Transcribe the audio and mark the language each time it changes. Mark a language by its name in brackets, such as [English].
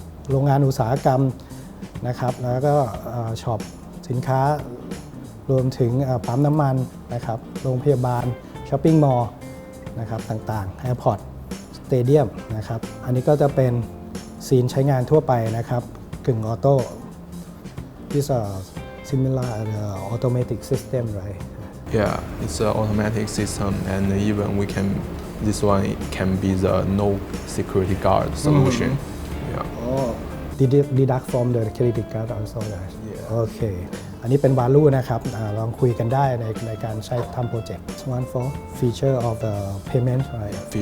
[Thai] โรงงานอุตสาหกรรมนะครับแล้วก็ช็อปสินค้ารวมถึงปั๊มน้ำมันนะครับโรงพยาบาลช้อปปิ้งมอลล์นะครับต่างๆแอร์พอร์ตสเตเดียมนะครับอันนี้ก็จะเป็นซีนใช้งานทั่วไปนะครับกึ่งออโต้ [English] These are similar automatic system right Yeah, it's an automatic system, and even this one can be the no security guard solution. Yeah. deduct from the credit card also right Yeah. [Thai] โอเคอันนี้เป็น value นะครับลองคุยกันได้ในการใช้ทำโปรเจกต์ [English] One for feature of the payment right